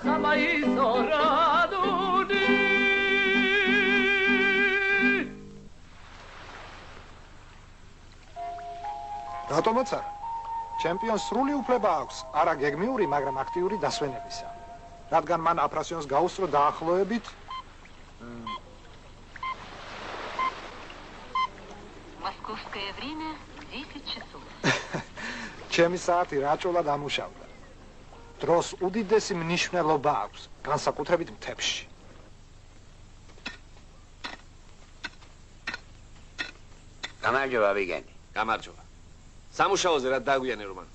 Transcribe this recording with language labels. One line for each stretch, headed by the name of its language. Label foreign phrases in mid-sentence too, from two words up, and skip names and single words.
Georgian: ქუთაისო რადუნი რატომაც არა? ჩემპიონს სრული უფლება აქვს, არა გეგმიური, მაგრამ აქტიური დასვენებისა. რადგან მან აფრასიონს გაუსწრო დაახლოებით
Russian: Московское время 10 часов.
Georgian: ჩემი საათი რაჭულად ამუშავდა. დროს უდიდესი მნიშვნელობა აქვს, განსაკუთრებით მთებში. გამარჯობა ვიგენი. გამარჯობა. სამუშაოზე რა დაგვიანე რომანოს?